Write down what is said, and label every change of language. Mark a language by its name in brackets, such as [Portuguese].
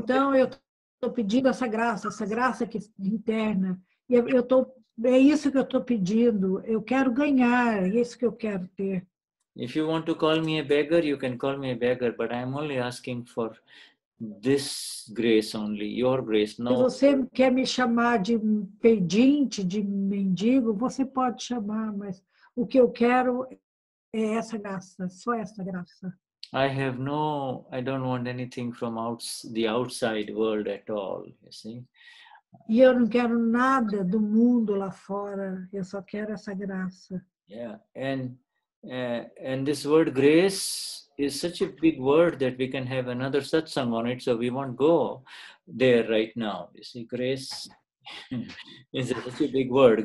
[Portuguese] então, eu estou pedindo essa graça que interna. E é isso que eu estou pedindo. Eu quero ganhar, é isso que eu quero ter. [English] If you want to call me a beggar, you can call me a beggar, but I'm only asking for this grace only, your grace. No. [Portuguese] Se você quer me chamar de pedinte, de mendigo, você pode chamar, mas o que eu quero é essa graça, só essa graça. [English] I don't want anything from the outside world at all, you see. [Portuguese] E eu não quero nada do mundo lá fora, eu só quero essa graça. [English] Yeah, and this word grace is such a big word that we can have another satsang on it, so we won't go there right now. You see, grace is such a big word.